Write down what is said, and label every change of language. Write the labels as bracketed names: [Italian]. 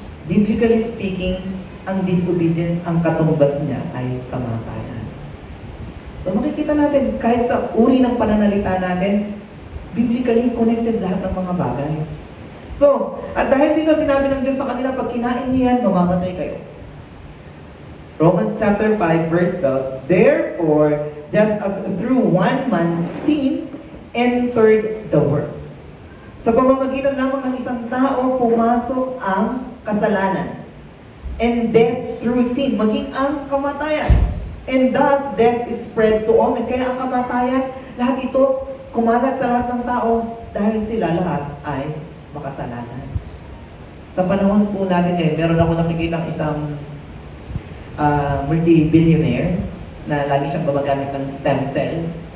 [Filipino] Biblically speaking, ang disobedience, ang katumbas niya ay kamatayan. So makikita natin, kahit sa uri ng pananalita natin, biblically connected lahat ng mga bagay. So, at dahil dito sinabi ng Diyos sa kanila, pag kinain niyo yan, mamamatay kayo. [English] Romans chapter 5 verse 12, therefore, just as through one man sin entered the world. [Filipino] Sa pamamagitan lamang ng isang tao, pumasok ang kasalanan. [English] And death through sin, [Filipino] maging ang kamatayan. [English] And thus, death is spread to all men. [Filipino] Kaya ang kamatayan, lahat ito, kumalat sa lahat ng tao dahil sila lahat ay makasalanan. Sa panahon po natin ngayon, meron ako nakikita isang multi-billionaire na lagi siyang gumagamit ng stem cell.